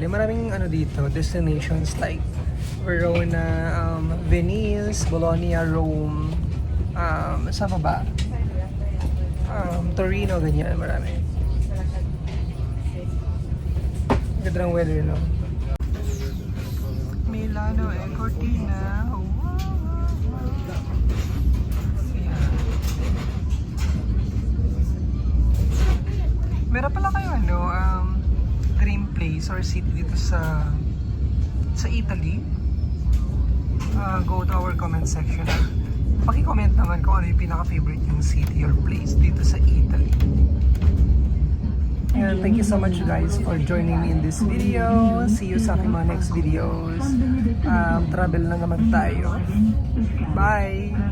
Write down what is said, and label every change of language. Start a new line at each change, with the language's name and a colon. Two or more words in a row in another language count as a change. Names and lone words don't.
Filipino: Maraming dito,
English: destinations like Verona, Venice, Bologna,
Filipino: Rome, saan pa ba? Torino, ganyan, marami. Ganda ng weather, no? Milano e Cortina. Wow. Ayan. Meron pala kayo
English: dream place or city
Filipino: dito sa Italy?
English: Go to our comment section.
Filipino: Paki-comment naman kung ano yung pinaka-favorite yung
English: city or place
Filipino: dito sa Italy.
English: And thank you so much guys for joining me in this video. See you
Filipino: sa aking mga next videos. Travel na naman tayo.
English: Bye!